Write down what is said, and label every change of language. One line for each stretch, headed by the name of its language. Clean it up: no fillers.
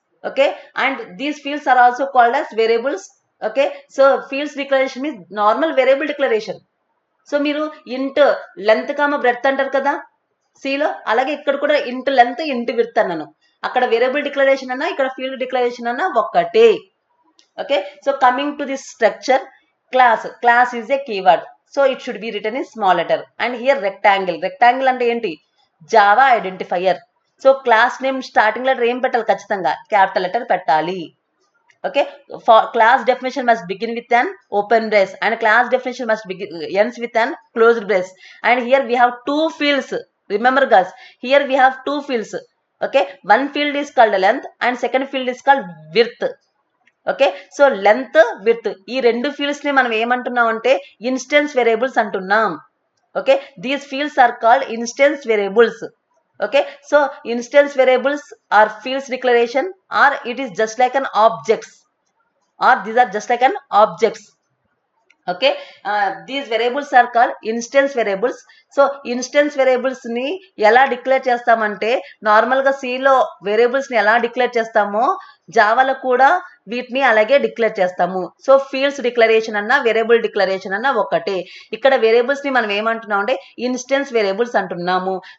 English: Okay, and these fields are also called as variables. Okay, so fields declaration means normal variable declaration.
Telugu: So మీరు ఇంట్ length కామ breadth అంటారు కదా సిలో, అలాగే ఇక్కడ కూడా ఇంట్ లెంత్ ఇంట్ విడ్త్ అన్నాను. అక్కడ వేరియబుల్ డిక్లరేషన్ అన్నా ఇక్కడ ఫీల్డ్ డిక్లరేషన్ అన్నా ఒక్కటే.
English: Okay, so coming to this structure, class is a keyword, so it should be written in small letter. And here rectangle
Telugu: అంటే ఏంటి,
English: Java identifier.
Telugu: So class name starting letter ఏం పెట్టాలి, ఖచ్చితంగా capital letter పెట్టాలి.
English: Okay, for class definition must begin with an open brace and class definition must begin ends with an closed brace. And here we have 2 fields. Remember guys, here we have 2 fields. Okay, one field is called length and second field is called width.
Telugu: Okay, so length width ఈ రెండు fields ని మనం ఏమంటున్నాం అంటే instance variables అంటున్నాం.
English: Okay, these fields are called instance variables. Okay, so instance variables are fields declaration, or it is just like an objects, or these are just like an objects. Okay, these variables are called instance variables.
Telugu: So instance variables ని ఎలా declare చేస్తామంటే normal గా C లో variables ని ఎలా declare చేస్తామో జావాలో కూడా వీటిని అలాగే డిక్లేర్ చేస్తాము. సో ఫీల్డ్స్ డిక్లరేషన్ అన్నా వేరియబుల్ డిక్లరేషన్ అన్నా ఒకటే. ఇక్కడ వేరియబుల్స్ ని మనం ఏమంటున్నాం అంటే ఇన్స్టెన్స్ వేరియబుల్స్ అంటున్నాము.